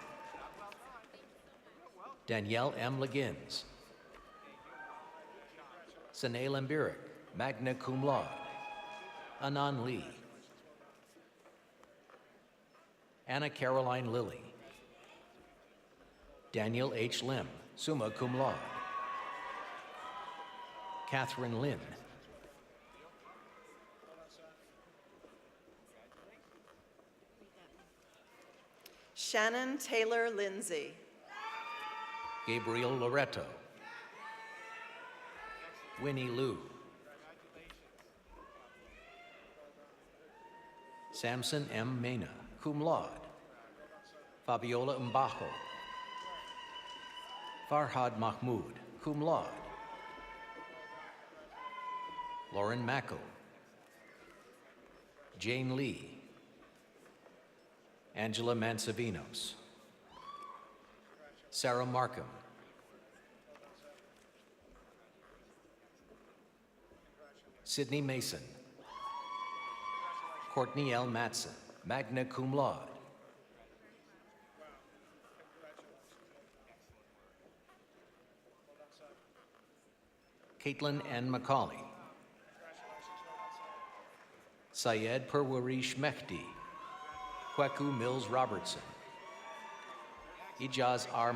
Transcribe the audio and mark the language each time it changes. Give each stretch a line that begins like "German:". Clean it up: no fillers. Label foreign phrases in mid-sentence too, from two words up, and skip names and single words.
English: Danielle M. Liggins. Sane Lambirik,
Latin: magna cum laude.
English: Anan Lee. Anna Caroline Lilly. Daniel H. Lim,
Latin: summa cum laude.
English: Catherine Lynn. Shannon Taylor Lindsay. Gabriel Loreto. Winnie Liu. Samson M. Mena,
Latin: cum laude.
English: Fabiola Mbajo. Farhad Mahmoud,
Latin: cum laude.
English: Lauren Macko. Jane Lee, Angela Mansavinos, Sarah Markham, Sydney Mason, Courtney L. Matson,
Latin: magna cum laude.
English: Caitlin N. Macaulay, Syed Perwarish Mehdi, Kweku Mills Robertson, Ijaz R.